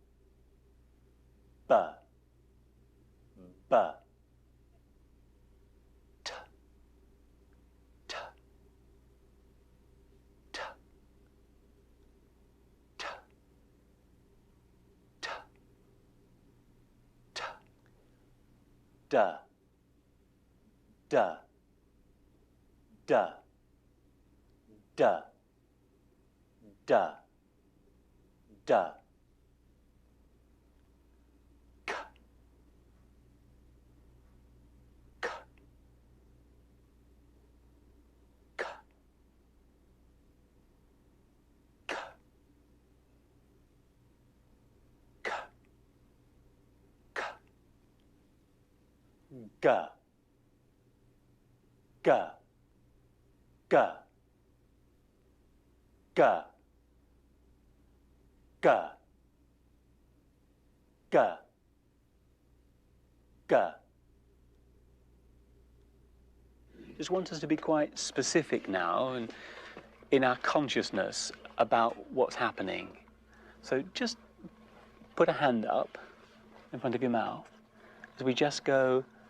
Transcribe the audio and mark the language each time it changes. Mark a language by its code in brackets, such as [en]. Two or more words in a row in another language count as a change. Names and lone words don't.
[en] ba, ba, t, t, t, t, t, t, da, da, da, da, da, da, k, k, k, k, k, k, ga, ga, ga, ga, ga, ga, ga. Just want us to be quite specific now and in our consciousness about what's happening. So just put a hand up in front of your mouth as we just go.